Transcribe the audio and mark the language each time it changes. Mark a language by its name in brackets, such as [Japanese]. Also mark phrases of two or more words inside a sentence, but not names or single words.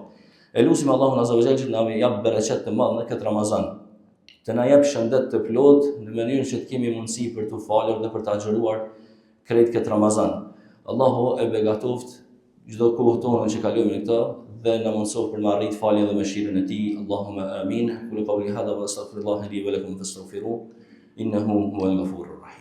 [Albanian] Elusim Allahun [Arabic] عز وجل [Albanian] që na jap bereqet të madh në këtë Ramazan, të na jap shëndet të plot në mënyrë që të kemi mundësi për të falur dhe për të agjëruar krejt këtë Ramazan. Allahu e begatoft çdo kohë tonë që kalojmë në këtë dhe na mundësof për të arrit faljen dhe mëshirën e tij. [Arabic] اللهم آمين. قل قولي هذا واستغفر الله لي ولكم فاستغفروه إنه هو الغفور الرحيم.